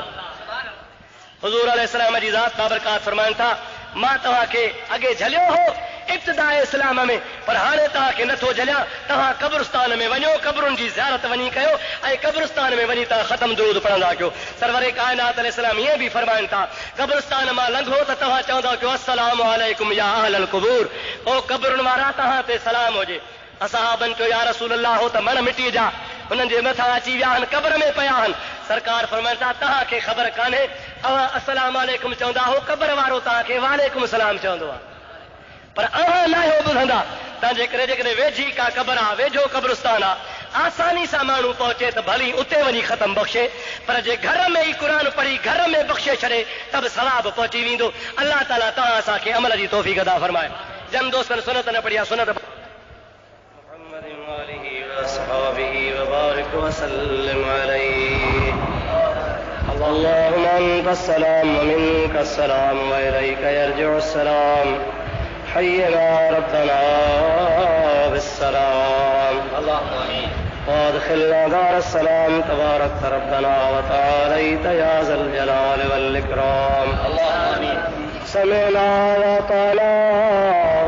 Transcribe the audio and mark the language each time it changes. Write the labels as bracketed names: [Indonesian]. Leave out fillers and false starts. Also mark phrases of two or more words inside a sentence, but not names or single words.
[Sindhi] हुज़ूर अलैहिस्सलाम जी ज़ात बाबरकात फरमाइनि था, मां तव्हांखे अॻे झलियो हो इब्तिदाए इस्लाम में, पर हाणे तव्हांखे नथो झलियां। तव्हां कब्रिस्तान में वञो, कब्रुनि जी ज़ियारत वञी कयो ऐं कब्रिस्तान में वञी तव्हां ख़तम दुरूद पढ़ंदा कयो। सरवरे काइनात अलैहिस्सलाम ईअं बि फरमाइनि था, कब्रिस्तान मां लंघो त तव्हां चवंदा कयो [Arabic] السلام عليكم يا أهل القبور, [Sindhi] ओ कब्रुनि वारा तव्हां ते सलाम हुजे। असहाबनि चयो [Arabic] يا رسول الله, [Sindhi] हो त मण मिटी जा, हुननि जे मथां अची विया आहिनि, क़ब्र में पिया आहिनि। सरकार फरमाइनि था तव्हांखे ख़बर कान्हे, अव्हां [Arabic] السلام عليكم [Sindhi] चवंदा हो, क़ब्र वारो तव्हांखे [Arabic] وعليكم السلام [Sindhi] चवंदो आहे, पर अव्हां न आहियो ॿुधंदा। तव्हांजे करे जेकॾहिं वेझी का क़ब्र आहे, वेझो कब्रिस्तान आहे, आसानी सां माण्हू पहुचे त भली उते वञी ख़तम बख़्शे, पर जे घर में ई क़ुरान पढ़ी घर में बख़्शे छॾे त बि सवाब पहुची वेंदो। अल्लाह ताला तव्हां असांखे अमल जी तौफ़ीक़ अता फरमाए। जन दोस्तनि सुनत न पढ़ी आहे, [Arabic] सुनत اللهم أنت السلام ومنك السلام وإليك يرجع السلام حينا ربنا بالسلام اللهم آمين وادخلنا دار السلام تبارك ربنا وتعاليت يا ذا الجلال والإكرام اللهم آمين سمعنا وأطعنا